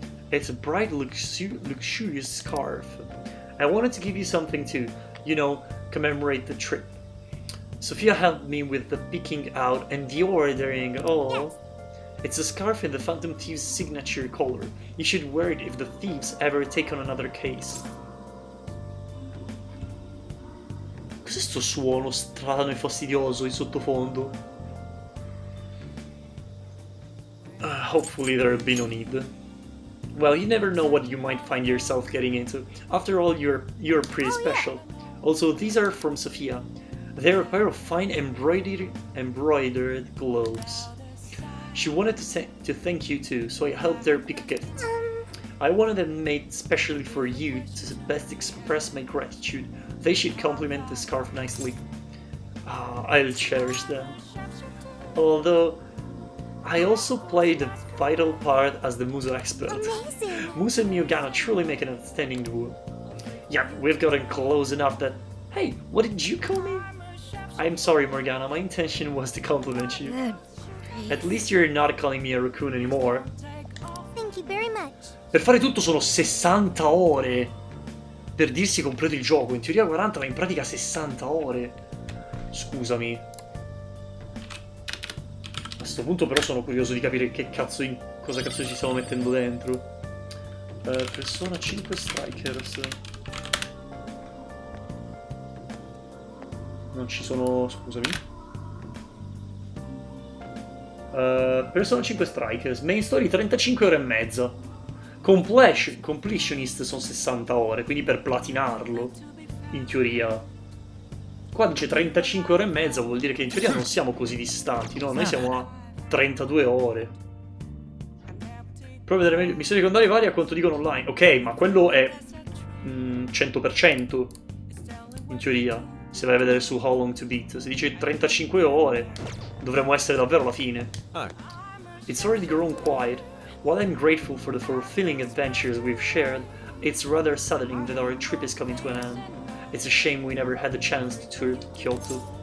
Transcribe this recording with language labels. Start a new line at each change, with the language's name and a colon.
English: It's a bright, luxurious scarf. I wanted to give you something to, commemorate the trip. Sophia helped me with the picking out and the ordering. Oh, it's a scarf in the Phantom Thief's signature color. You should wear it if the thieves ever take on another case.
Italian: Cos'è sto suono strano e fastidioso in sottofondo?
English: Hopefully there'll be no need. Well, you never know what you might find yourself getting into. After all, you're pretty special. Yeah. Also, these are from Sophia. They're a pair of fine embroidered gloves. She wanted to thank you too, so I helped her pick a gift. I wanted them made specially for you to best express my gratitude. They should complement the scarf nicely. I'll cherish them. Although, I also played a vital part as the Muso expert. Amazing. Muso and Morgana truly make an outstanding duo. Yeah, we've gotten close enough that... Hey, what did you call me? I'm sorry, Morgana, my intention was to compliment you. Good. At least you're not calling me a raccoon anymore. Thank you very much.
Italian: Per fare tutto sono 60 ore. Per dirsi completo il gioco. In teoria 40, ma in pratica 60 ore. Scusami. A sto punto però sono curioso di capire cosa cazzo ci stiamo mettendo dentro. Persona 5 Strikers. Non ci sono... scusami. Persona 5 Strikers. Main story 35 ore e mezza. Completionist sono 60 ore, quindi per platinarlo, in teoria. Qua dice 35 ore e mezza, vuol dire che in teoria non siamo così distanti, no? Noi siamo a 32 ore. Prova a vedere meglio. Missioni secondarie varie a quanto dicono online. Ok, ma quello è 100% in teoria. Se vai a vedere su How Long to Beat, se dice 35 ore, dovremmo essere davvero alla fine.
English: It's already grown quiet. While I'm grateful for the fulfilling adventures we've shared, it's rather saddening that our trip is coming to an end. It's a shame we never had the chance to tour Kyoto.